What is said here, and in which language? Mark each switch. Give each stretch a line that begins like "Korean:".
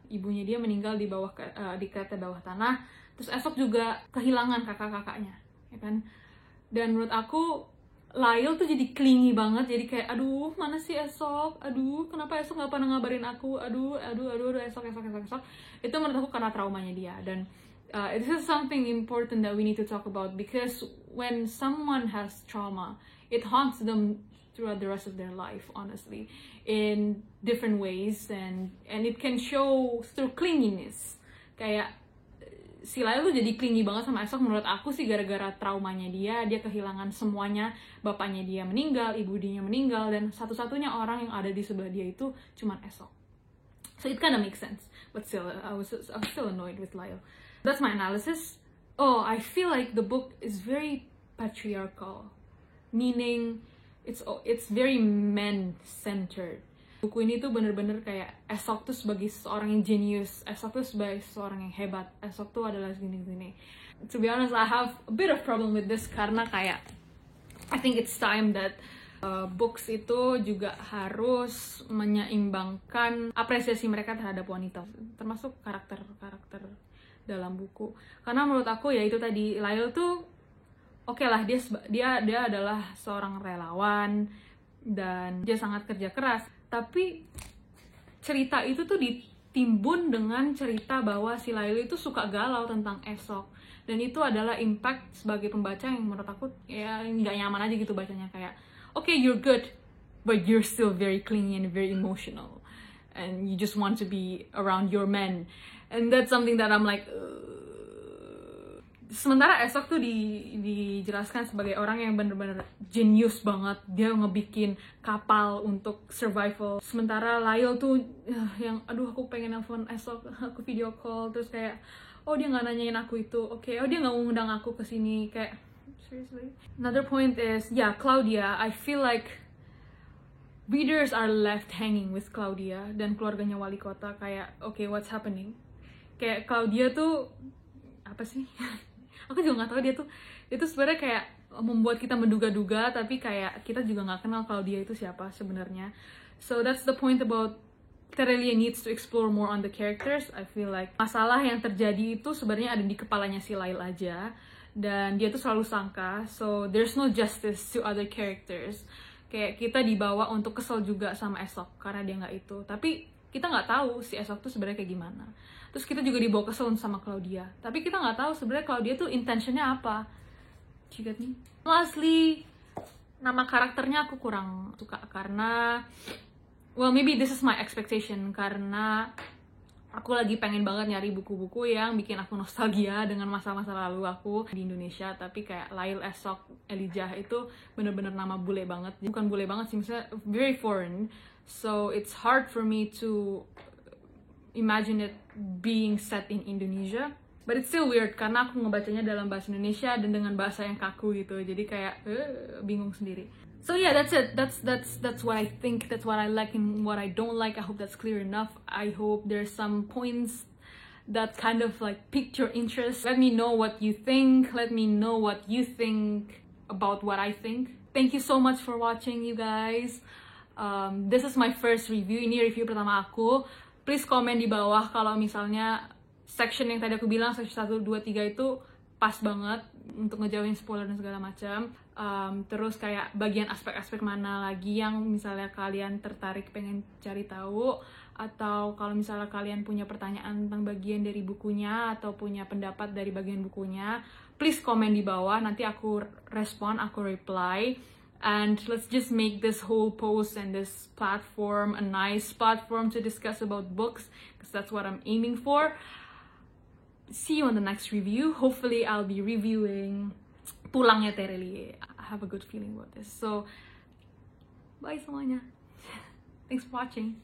Indonesian: Ibunya dia meninggal di kereta bawah tanah. Terus Esok juga kehilangan kakak-kakaknya, ya kan? Dan menurut aku Lyle tuh jadi clingy banget. Jadi kayak, aduh, mana sih Esok? Aduh, kenapa Esok nggak pernah ngabarin aku? Aduh, Esok. Itu menurut aku karena traumanya dia.
English: Dan this is something important that we need to talk about, because when someone has trauma, it haunts them throughout the rest of their life, honestly, in different ways, and it can show through clinginess.
Indonesian: Kayak si Lyle tuh jadi clingy banget sama Esok, menurut aku sih gara-gara traumanya dia kehilangan semuanya. Bapaknya dia meninggal, ibu dia meninggal, dan satu-satunya orang yang ada di sebelah dia itu cuman Esok.
English: So it kind of makes sense, but still, I was still annoyed with Lyle. That's my analysis. I feel like the book is very patriarchal, meaning it's very men-centered.
Indonesian: Buku ini tuh bener-bener kayak Esok tuh sebagai seorang yang genius, Esok tuh sebagai seorang yang hebat, Esok tuh adalah gini-gini.
English: To be honest, I have a bit of problem with this,
Indonesian: karena kayak
English: I think it's time that books
Indonesian: itu juga harus menyeimbangkan apresiasi mereka terhadap wanita, termasuk karakter-karakter dalam buku. Karena menurut aku ya itu tadi, Lyle tuh oke lah, dia adalah seorang relawan dan dia sangat kerja keras, tapi cerita itu tuh ditimbun dengan cerita bahwa si Lyle itu suka galau tentang Esok, dan itu adalah impact sebagai pembaca yang menurut aku ya nggak nyaman aja gitu bacanya.
English: Kayak okay, you're good, but you're still very clingy and very emotional, and you just want to be around your men, and that's something that I'm like Sementara Esok tuh dijelaskan sebagai orang yang bener-bener jenius banget.
Indonesian: Dia ngebikin kapal untuk survival. Sementara Lyle tuh yang aduh aku pengen nelfon Esok, aku video call, terus kayak oh dia nggak nanyain aku itu, oke, oh dia nggak ngundang aku ke sini, kayak seriously.
English: Another point is Claudia. I feel like readers are left hanging with Claudia
Indonesian: dan keluarganya wali kota.
English: Kayak okay, what's happening?
Indonesian: Kayak Claudia tuh apa sih? Aku juga nggak tahu, dia tuh sebenarnya kayak membuat kita menduga-duga, tapi kayak kita juga nggak kenal Claudia itu siapa sebenarnya.
English: So that's the point about Terelia needs to explore more on the characters. I feel like
Indonesian: masalah yang terjadi itu sebenarnya ada di kepalanya si Lyle aja, dan dia tuh selalu sangka.
English: So there's no justice to other characters.
Indonesian: Kayak kita dibawa untuk kesel juga sama Esok karena dia nggak itu, tapi kita nggak tahu si Esok tuh sebenarnya kayak gimana. Terus kita juga dibawa kesel sama Claudia, tapi kita nggak tahu sebenarnya Claudia tuh intentionnya apa.
English: You get me?
Indonesian: Lastly, nama karakternya aku kurang suka karena,
English: well maybe this is my expectation,
Indonesian: karena aku lagi pengen banget nyari buku-buku yang bikin aku nostalgia dengan masa-masa lalu aku di Indonesia. Tapi kayak Lail Esok Elijah itu bener-bener nama bule banget. Bukan bule banget sih, misalnya
English: very foreign. So it's hard for me to imagine it being set in Indonesia. But it's still weird
Indonesian: karena aku ngebacanya dalam bahasa Indonesia dan dengan bahasa yang kaku gitu. Jadi kayak bingung sendiri.
English: So yeah, that's it. That's what I think. That's what I like and what I don't like. I hope that's clear enough. I hope there's some points that kind of like piqued your interest. Let me know what you think. Let me know what you think about what I think. Thank you so much for watching, you guys. This is my first review.
Indonesian: Ini review pertama aku. Please komen di bawah kalau misalnya section yang tadi aku bilang, section 1, 2, 3 itu pas banget untuk ngejauhin spoiler dan segala macam. Terus kayak bagian aspek-aspek mana lagi yang misalnya kalian tertarik pengen cari tahu, atau kalau misalnya kalian punya pertanyaan tentang bagian dari bukunya atau punya pendapat dari bagian bukunya, please komen di bawah, nanti aku respon, aku reply.
English: And let's just make this whole post and this platform a nice platform to discuss about books, because that's what I'm aiming for. See you on the next review. Hopefully I'll be reviewing Pulangnya Terelie. I have a good feeling about this. So, bye semuanya. Thanks for watching.